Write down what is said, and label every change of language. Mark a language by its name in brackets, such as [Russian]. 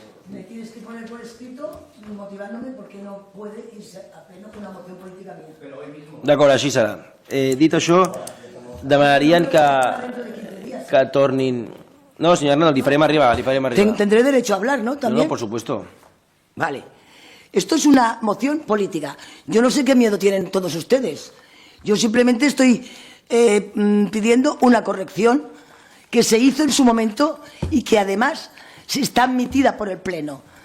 [Spanish] Me tienes que poner por escrito motivándome por qué no puede irse a pleno una moción política mía. [Catalan] D'acord, així serà. Dit això, demanarien que tornin... [Spanish] No, señor Hernández, [Catalan] li farem arribar. [Spanish] Tendré derecho a hablar, ¿no? ¿También? No, por supuesto. Vale. Esto es una moción política. Yo no sé qué miedo tienen todos ustedes. Yo simplemente estoy pidiendo una corrección que se hizo en su momento y que además se está admitida por el Pleno.